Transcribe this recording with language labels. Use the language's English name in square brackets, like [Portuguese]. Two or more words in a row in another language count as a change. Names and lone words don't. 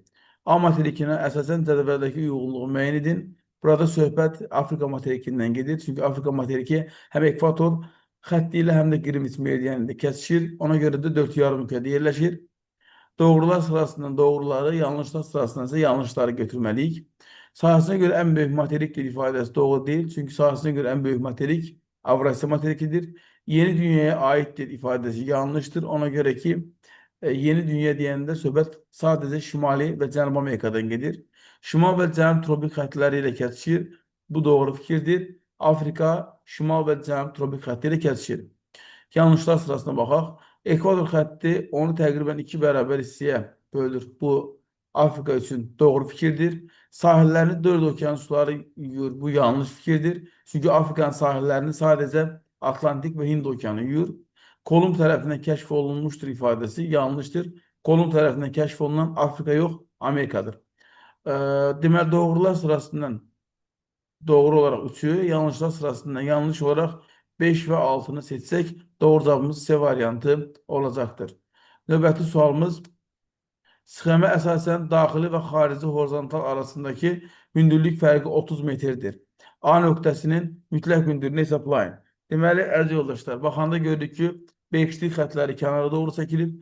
[Azerbaijani] A materikinə əsasən cədvəldəki uyğunluğu müəyyən edin. Burada söhbət Afrika materikindən gedir. Çünki Afrika materiki həm ekvator xətti ilə, həm də Greenwich meridianı ilə kəsişir. Ona görə də 4 yarımkürədə yerləşir. Doğrular sırasından doğruları, yanlışlar sırasından ise yanlışları götürməliyik. [Turkish] Sahasına göre en büyük materik ifadesi doğru değil. Çünkü sahasına göre en büyük materik Avrasya materikidir. Yeni dünyaya aittir ifadesi yanlıştır. [Azerbaijani] Ona göre ki yeni dünya deyəndə söhbət sadəcə Şimali və Cənubi Amerikadan gedir. Şimal və Cənub tropik xəttləri ilə kəsişir. Bu doğru fikirdir. Afrika, Şimal və Cənub tropik xətti ilə kəsişir. Yanlışlar sırasına baxaq. Ekvator xətti onu təqribən 2 bərabər hissəyə bölür. Bu Afrika üçün doğru fikirdir. Sahillərini 4 okean suları yuyur. Bu yanlış fikirdir. Çünki Afrikanın sahillərini sadəcə Atlantik və Hind okeanı yuyur. Kolumb tərəfindən kəşf olunmuşdur ifadəsi yanlışdır. Kolumb tərəfindən kəşf olunan Afrika yox, Amerikadır. Deməli, doğrular sırasından doğru olarak 3'ü, yanlışlar sırasından yanlış olarak 5 ve 6'nı seçsək, doğru cavabımız C variantı olacaktır. Növbəti sualımız, sxemə əsasən daxili və xarici horizontal arasındakı hündürlük fərqi 30 metrdir. A nöqtəsinin mütləq hündürlüyünü hesablayın. Deməli, əziz yoldaşlar, baxanda gördük ki, beşlik xətləri kənara doğru çəkilib.